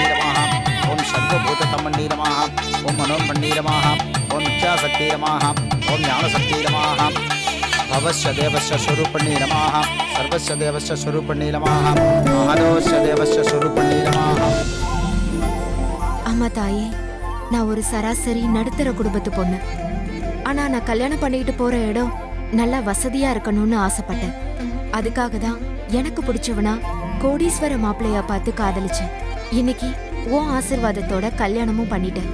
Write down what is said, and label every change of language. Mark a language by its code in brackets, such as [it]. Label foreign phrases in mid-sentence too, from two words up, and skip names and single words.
[sa] नमः ओम सर्वभूततमन्नी नमः ओम मनोन्मन्नी नमः ओम इच्छाशक्ति नमः ओम ज्ञानशक्ति नमः भवस्य देवस्य स्वरूपण्णी नमः सर्वस्य देवस्य स्वरूपण्णी नमः महादेवस्य देवस्य स्वरूपण्णी नमः. [ta] அம்மா தாயே, நான் ஒரு சராசரி நடுத்தர குடும்பத்து பொண்ணு. ஆனா நான் கல்யாணம் பண்ணிட்டு போற இடம் நல்லா வசதியா இருக்கணும்னு ஆசைப்பட்டேன். அதுக்காக தான் எனக்கு பிடிச்சவனா கோடீஸ்வர மாப்பிள்ளையா பார்த்து காதலிச்சேன். இன்னைக்கு உன் ஆசீர்வாதத்தோட கல்யாணமும் பண்ணிட்டேன்.